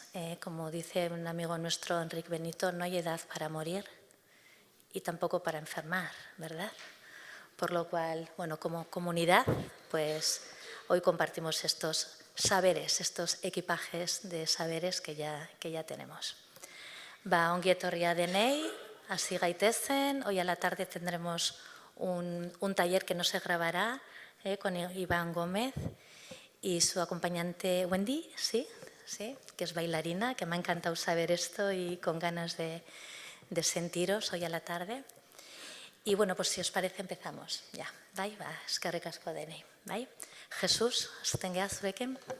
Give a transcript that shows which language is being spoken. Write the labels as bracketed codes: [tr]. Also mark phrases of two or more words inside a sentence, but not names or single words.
[es] Como dice un amigo nuestro, Enrique Benito, no hay edad para morir y tampoco para enfermar, ¿verdad? Por lo cual, como comunidad, pues hoy compartimos estos saberes, estos equipajes de saberes que ya tenemos. [eu] Ongi etorria denei, hasi gaitezen. [es] Hoy a la tarde tendremos un taller que no se grabará con Iván Gómez y su acompañante Wendy, sí, que es bailarina, que me ha encantado saber esto y con ganas de sentiros hoy a la tarde. Y bueno, pues si os parece empezamos ya. [eu] Bai, eskerrik asko denei. Bai, Jesús, hasten geha zurekin.